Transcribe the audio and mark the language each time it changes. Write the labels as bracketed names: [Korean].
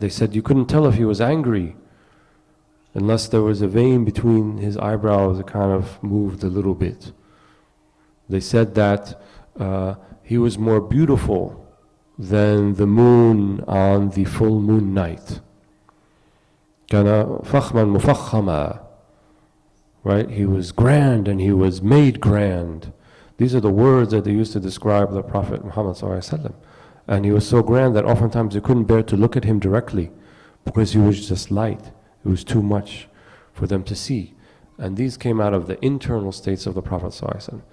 [English] They said you couldn't tell if he was angry unless there was a vein between his eyebrows that kind of moved a little bit. They said that he was more beautiful than the moon on the full moon night. [Arabic] كان فخما مفخما, [English] right? He was grand and he was made grand. These are the words that they used to describe the Prophet Muhammad ﷺ. And he was so grand that oftentimes they couldn't bear to look at him directly because he was just light. It was too much for them to see. And these came out of the internal states of the Prophet ﷺ.